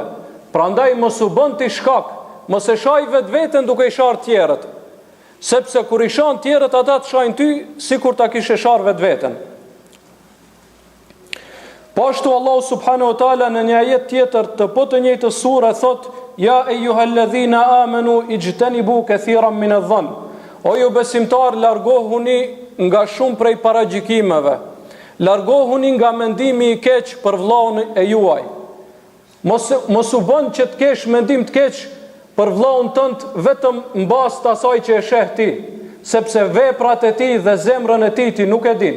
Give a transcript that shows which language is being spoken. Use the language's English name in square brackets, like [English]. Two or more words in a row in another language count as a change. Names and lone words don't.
[Albanian] Prandaj mos u bën ti shkak, mos e shaj vetveten duke i shar tjerët. Sepse kur i shan tjerët ata të shajnë ty sikur ta kishe shar vetveten. Po ashtu Allahu [Arabic] سبحانه وتعالى [Albanian] në një ajet tjetër të po të njëjtës sure thot: [Arabic] يا أيها الذين آمنوا اجتنبوا كثيرا من الظن. [Albanian] O ju besimtar, largohuni nga shumë prej paragjykimeve. Largohuni nga mendimi i keq për vllaun e juaj. Mos u bën që të kesh mendim të keq për vllaun tënd vetëm mbas të asaj që e sheh ti, sepse veprat e tij dhe zemrën e tij ti nuk e din.